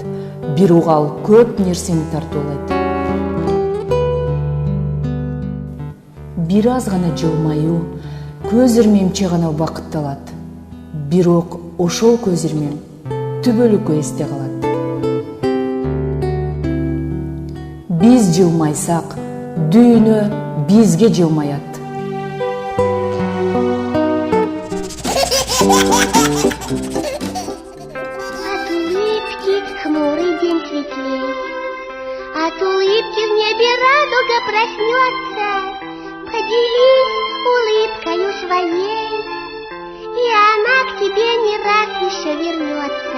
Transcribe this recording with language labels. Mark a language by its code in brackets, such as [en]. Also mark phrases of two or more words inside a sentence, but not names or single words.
[ky] Бир угал көп нерсени тартуулайт. Бир аз гана жылмаюу көз ирмемче гана убакытты алат. Бирок ошол көз ирмем түбөлүккө эсте калат. Биз жылмайсак, дүйнө бизге жылмаят. [ru] От улыбки хмурый день светлей, от улыбки в небе радуга проснется. Поделись улыбкою своей, и она к тебе не раз еще вернется.